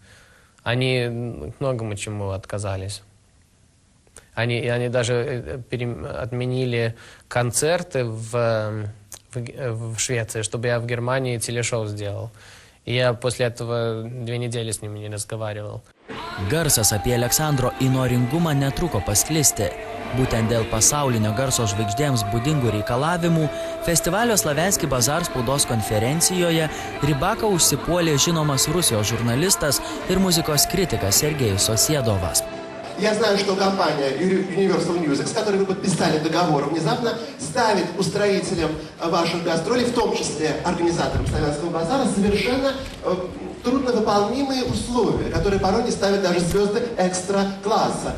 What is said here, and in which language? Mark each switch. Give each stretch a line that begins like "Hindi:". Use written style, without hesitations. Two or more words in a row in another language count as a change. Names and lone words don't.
Russian: Они многому чему отказались. Они даже отменили концерты в Швеции, чтобы я в Германии телешоу сделал. И я после этого 2 недели с ними не разговаривал.
Lithuanian: Garsas apie Aleksandro įnoringumą netruko pasklisti. Būtent dėl pasaulinio garso žvaigždėms būdingų reikalavimų, festivalio Slavenski Bazar spaudos konferencijoje Rybaka užsipuolė žinomas Rusijos žurnalistas ir muzikos kritikas Sergejus Osiedovas.
Russian: Я знаю, что компания Universal Music, с которой вы подписали договор, внезапно ставит устроителям ваших гастролей, в том числе организаторам Славянского базара, совершенно трудновыполнимые условия, которые порой не ставят даже звезды экстра-класса.